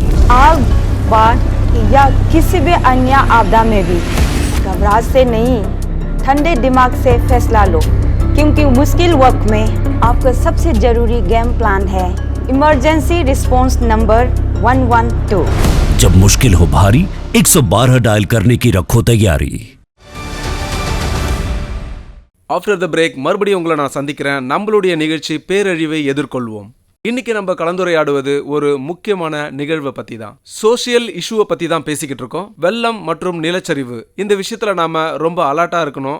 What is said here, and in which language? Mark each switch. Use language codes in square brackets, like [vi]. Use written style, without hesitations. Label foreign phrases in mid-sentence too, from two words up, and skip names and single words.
[hi] आग, बाढ़ या किसी भी अन्य आपदा में भी घबराहट से नहीं, ठंडे दिमाग से फैसला लो, क्योंकि मुश्किल वक्त में आपका सबसे ज़रूरी [en] game plan [hi] है [en] emergency response number [hi] 112। जब मुश्किल हो भारी 112 डायल करने की रखो तैयारी। [en] after the break [ta] மறுபடியும் உங்களை நான் சந்திக்கிறேன். நம்மளுடைய நிகழ்ச்சி பேரழிவை எதிர்கொள்வோம். இன்னைக்கு நம்ம கலந்துரையாடுவது ஒரு முக்கியமான நிகழ்வை பத்தி தான், [en] social issueவை [ta] பத்தி தான் பேசிக்கிட்டு இருக்கோம். வெள்ளம் மற்றும் நிலச்சரிவு, இந்த விஷயத்துல நாம ரொம்ப அலர்ட்டா இருக்கணும்.